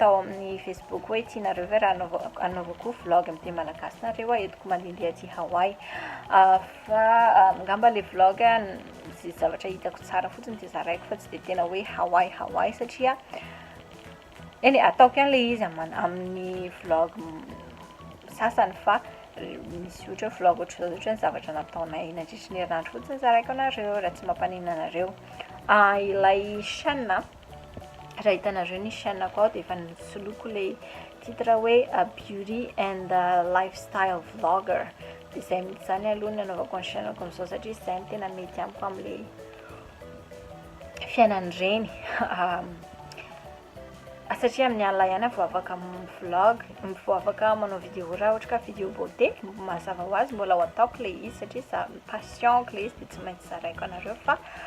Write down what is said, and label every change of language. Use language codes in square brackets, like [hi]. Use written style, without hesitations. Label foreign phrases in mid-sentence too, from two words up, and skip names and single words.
[mg] tao amin'ny Facebook hoe tianareo ve raha anaovako vlog amin'ny teny malagasy nareo entiko mandehandeha aty Hawaii fa ngamba le vlog zay zavatra hitako tsara fotsiny dia zaraiko fa tsy dia tena hoe Hawaii satria eny ataoko ihany le izy amin'ny vlog sasany fa misy ohatra vlog ohatra ny zavatra nataonay nandritra ny herinandro fotsiny zaraiko anareo raha tsy mampanina anareo. Ilay chaîne raha hitanareo ny chaîne akao dia efa nisoloiko le titre hoe [en] beauty and lifestyle vlogger [mg] dia izay mihitsy zany aloha ny anaovako ny chaîne ako amin'izao satria izay no tena mety amiko amin'le fiainan'ireny satria amin'ny alina ihany vao afaka vlog vao afaka manao vidéo raha ohatra ka [fr] vidéo beauté [mg] mazava ho azy mbola ho ataoko le izy satria passionko le izy dia tsy maintsy zaraiko anareo fa